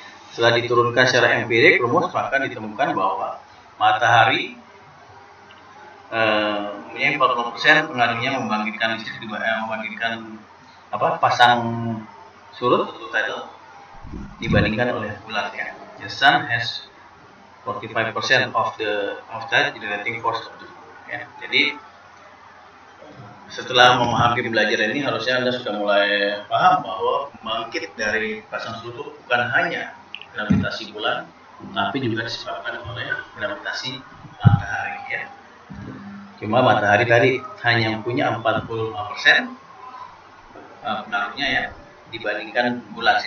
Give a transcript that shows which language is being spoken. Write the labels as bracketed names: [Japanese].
[Indonesian] Setelah diturunkan secara empirik rumus, maka ditemukan bahwa matahari mempunyai 40% pengaruhnya membangkitkan listrik, membangkitkan pasang surut atau tidal dibandingkan oleh bulan ya. [English] The sun has 45% of that generating force of the moon ya. [Indonesian] Jadi setelah memahami belajar ini, harusnya Anda sudah mulai paham bahwa bangkit dari pasang surut bukan hanya gravitasi bulan, tapi juga disebabkan oleh gravitasi matahari ya. Cuma matahari tadi hanya punya 45% pengaruhnya ya, dibandingkan bulan.